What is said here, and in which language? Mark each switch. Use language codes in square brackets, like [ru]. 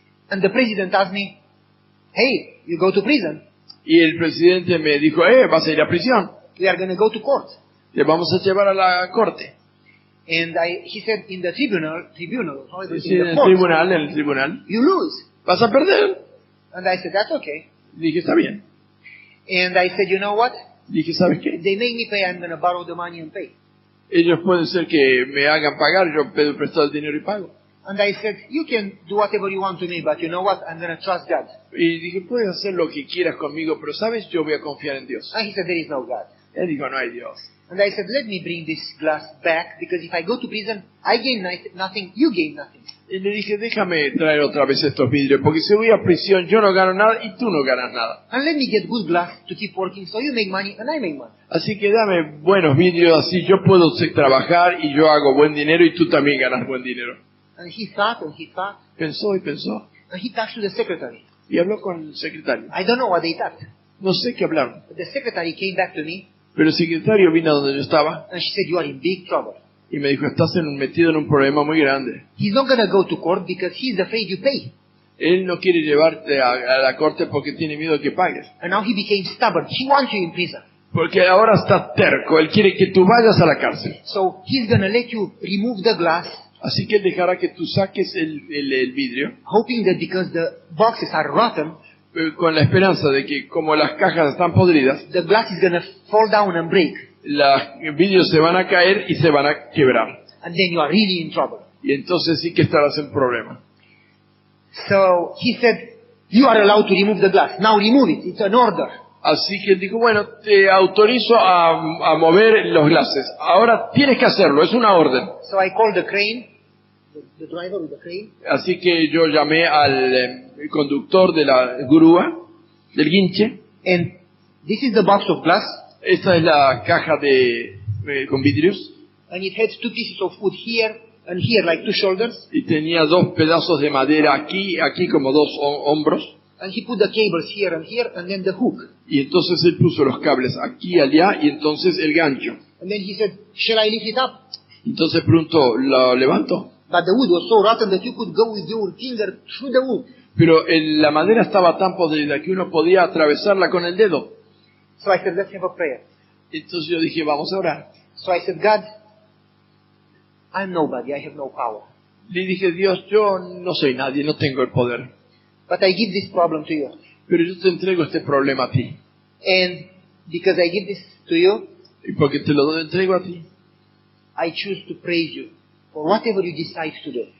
[en] And the president asked me, hey, you go to prison. [es] Y el presidente me dijo, vas a ir a prisión. [en] We are going to go to court. [es] Te vamos a llevar a la corte. [en] And he said, in the tribunal, however, [es] Sí, [en] in [es] en [en] the [es] el [en] court, [es] tribunal, [en] you lose. [es] vas a perder. [en] And I said, that's okay. [es] Dije, está bien. [en] And I said, you know what? [es] Dije, ¿sabes qué? [en] If they make me pay, I'm going to borrow the money and pay. [es] Ellos pueden ser que me hagan pagar, yo pido prestado el dinero y pago. [en] And I said, you can do whatever you want to me, but you know what? I'm going to trust God. [es] Y dije, puedes hacer lo que quieras conmigo, pero sabes, yo voy a confiar en Dios. [en] And he said, there is no God. [es] Él dijo, no hay Dios. [en] And I said, let me bring this glass back, because if I go to prison, I gain nothing, you gain nothing. [es] Y le dije, déjame traer otra vez estos vidrios, porque si voy a prisión yo no gano nada y tú no ganas nada. [en] And let me get good glass to keep working, so you make money and I make money. [es] Así que dame buenos vidrios, así yo puedo trabajar y yo hago buen dinero y tú también ganas buen dinero. [en] And he thought and he thought, [es] Pensó y pensó. [en] and he talked to the secretary. [es] Y habló con el secretario. [en] I don't know what they talked. [es] No sé qué hablaron. [en] But the secretary came back to me [es] Pero el secretario vino a donde yo estaba [en] and she said, you are in big trouble. [es] y me dijo, estás metido en un problema muy grande. [en] He's not going to go to court because he's afraid you pay. [es] Él no quiere llevarte a la corte porque tiene miedo de que pagues. [en] And now he became stubborn. He wants you in prison. [es] Porque ahora está terco, él quiere que tú vayas a la cárcel. [en] So he's going to let you remove the glass, [es] Así que él dejará que tú saques el vidrio [en] hoping that because the boxes are rotten, [es] con la esperanza de que como las cajas están podridas, [en] the glass is going to fall down and break. [es] los vidrios se van a caer y se van a quebrar. [en] And then you are really in trouble. [es] Y entonces sí que estarás en problema. [en] So he said, you are allowed to remove the glass. Now remove it. It's an order. [es] Así que él dijo, bueno, te autorizo a mover los glases. Ahora tienes que hacerlo, es una orden. [en] So I called the crane, the driver with the crane. [es] Así que yo llamé al conductor de la grúa, del guinche. [en] And this is the box of glass. [es] Esta es la caja con vidrios. [en] And it had two pieces of wood here and here, like two shoulders. [es] Y tenía dos pedazos de madera aquí como dos hombros. [en] And he put the cables here, and then the hook. [es] Y entonces él puso los cables aquí y allá y entonces el gancho. [en] And then he said, shall I lift it up? [es] Entonces pronto lo levanto. [en] But the wood was so rotten that you could go with your finger through the wood. [es] Pero la madera estaba tan podrida que uno podía atravesarla con el dedo. [en] So I said, let's have a prayer. [es] Entonces yo dije, vamos a orar. [en] So I said, God, I'm nobody. I have no power. [es] Le dije, Dios, yo no soy nadie, no tengo el poder. [en] But I give this problem to you. [es] Pero yo te entrego este problema a ti. [en] And because I give this to you, [es] Y porque te lo entrego a ti, [en] I choose to praise you for whatever you decide to do.